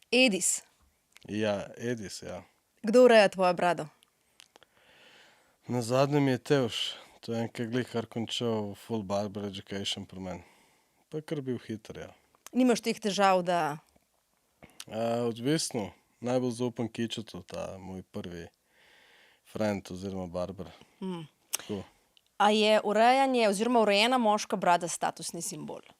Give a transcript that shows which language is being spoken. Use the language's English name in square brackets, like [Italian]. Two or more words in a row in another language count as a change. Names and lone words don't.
[Slovenian] Edis. Ja, Edis, ja. Kdo ureja tvojo brado? Na zadnjem je Tevš. To je en, ki glih kar končal [English] full barber education [Slovenian] pri meni. Pa je kar bil hiter, ja. Nimaš teh težav, da... Odvisno. Najbolj zaupam Kičetu, ta moj prvi friend oziroma barber. Tako. A je urejanje oziroma urejena moška brada statusni simbol?